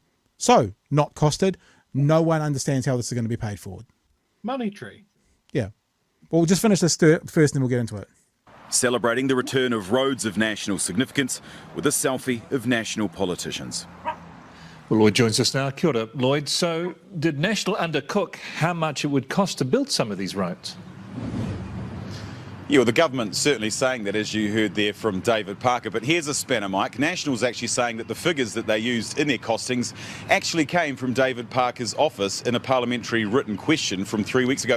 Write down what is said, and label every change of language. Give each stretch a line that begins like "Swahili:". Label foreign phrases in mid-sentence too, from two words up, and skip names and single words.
English: So, not costed. No one understands how this is going to be paid for. Money tree. Yeah. Well, we'll just finish this first and then we'll get into it. Celebrating the return of roads of national significance with a selfie of national politicians. Well, Lloyd joins us now.
Māori: Kia ora, Lloyd.
English: So did National undercook how much it would cost to build some of these roads? Yeah, well, the government's certainly saying that, as you heard there from David Parker. But here's a spanner, Mike. National's actually saying that the figures that they used in their costings actually came from David Parker's office in a parliamentary written question from 3 weeks ago.